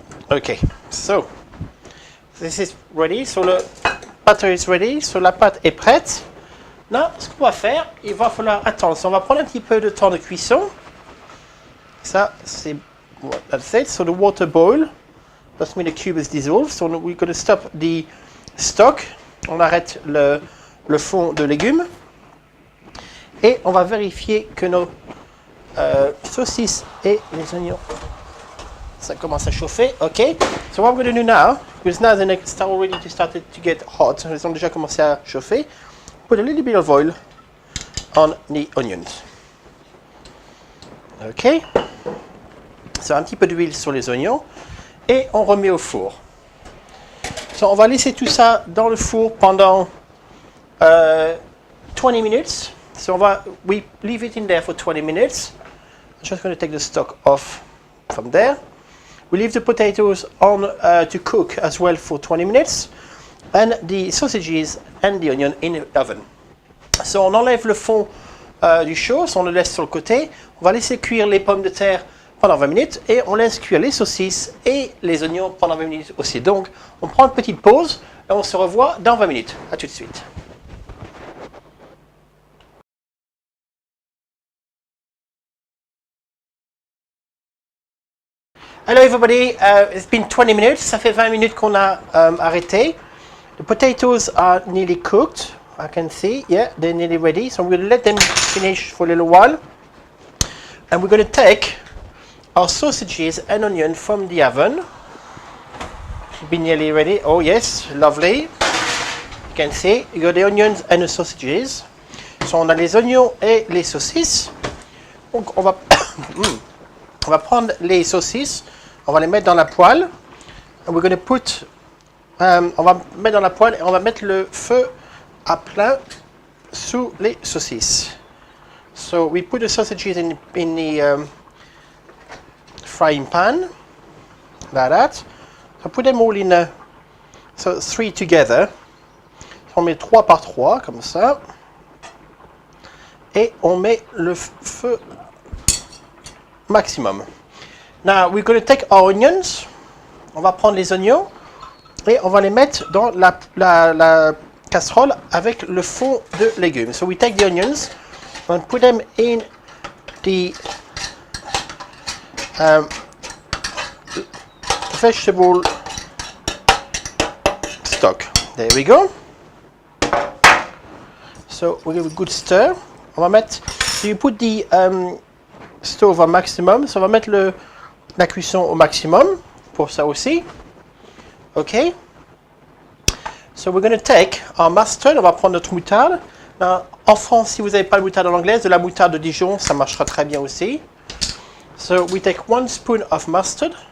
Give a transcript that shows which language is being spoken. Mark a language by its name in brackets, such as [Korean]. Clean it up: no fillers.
[English] Okay, so this is ready. So le butter is ready. [French] So la pâte est prête. Là, ce qu'on va faire, il va falloir attendre. So, on va prendre un petit peu de temps de cuisson. Ça, c'est [English] that's it. So the water boil. That means the cube is dissolved. So we're going to stop the stock. [French] On arrête le fond de légumes. Et on va vérifier que nos saucisses et les oignons, ça commence à chauffer. OK. [English] So what I'm going to do now, because now the next start already to get hot. [French] Ils ont déjà commencé à chauffer. [English] Put a little bit of oil on the onions. OK. [French] So un petit peu d'huile sur les oignons. Et on remet au four. So on va laisser tout ça dans le four pendant 20 minutes. [English] So we leave it in there for 20 minutes. I'm just going to take the stock off from there. We leave the potatoes on to cook as well for 20 minutes. And the sausages and the onion in the oven. [French] So on enlève le fond du chaud, on le laisse sur le côté. On va laisser cuire les pommes de terre pendant 20 minutes et on laisse cuire les saucisses et les oignons pendant 20 minutes aussi. Donc on prend une petite pause et on se revoit dans 20 minutes. À tout de suite. [English] Hello everybody, it's been 20 minutes, [French] ça fait 20 minutes qu'on a arrêté. [English] The potatoes are nearly cooked, I can see, yeah, they're nearly ready. So I'm going to let them finish for a little while. And we're going to take our sausages and onion from the oven. Should be nearly ready. Oh yes, lovely. You can see, you got the onions and the sausages. [French] So on a les oignons et les saucisses. Donc on va prendre les saucisses, on va les mettre dans la poêle. [English] And we're going to put, [French] on va mettre dans la poêle et on va mettre le feu à plein sous les saucisses. [English] So we put the sausages in the frying pan, like that. So put them all in, so 3 together. [French] On met 3 par 3, comme ça. Et on met le feu maximum. [English] Now we're going to take our onions. [French] On va prendre les oignons et on va les mettre dans la casserole avec le fond de légumes. [English] So we take the onions and put them in the vegetable stock. There we go. So we give a good stir. [French] On va mettre. [English] So you put the stove au maximum. [French] So on va mettre la cuisson au maximum pour ça aussi. OK. [English] So we're going to take our mustard. [French] On va prendre notre moutarde. En France, si vous n'avez pas de moutarde en anglais, de la moutarde de Dijon, ça marchera très bien aussi. [English] So we take 1 spoon of mustard.